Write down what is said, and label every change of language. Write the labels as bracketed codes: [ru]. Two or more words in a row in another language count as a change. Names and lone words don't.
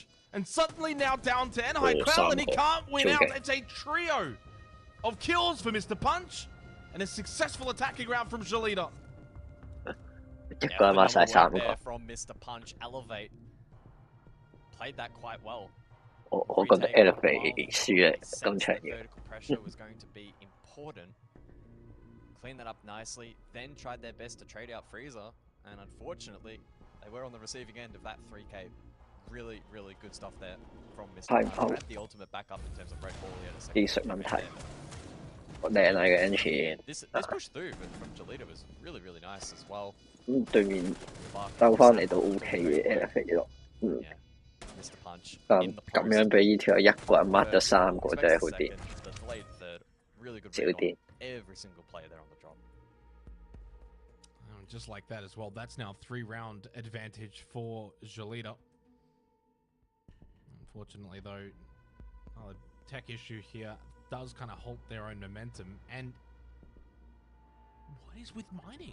[en] And suddenly now down to N-High Cloud, and he can't win out. It's a trio of kills for Mr. Punch, and a successful attacking round from Jalita. There from Mr. Punch. Elevate played that quite well. [yue] 我覺得 Elevate 輸啊，今場嘢。 [en] Vertical pressure was going to be important. Clean that up nicely, then tried their best to trade out freezer, and unfortunately, they were on the receiving end of that 3K. Really, really good stuff there from Mr. Punch. Had the ultimate backup in terms of Red Ball. He had a second This push through from Jalita was really, really nice as well. [yue] 對面兜翻嚟都 OK 嘅 Elevate 咯。但咁樣俾呢條友一個人抹咗3個真係好啲，少啲。 [en] Every single player there on the drop. Just like that as well. That's now 3-round advantage for Jalita. Unfortunately, though, the tech issue here does kind of halt their own momentum. And what is with mining?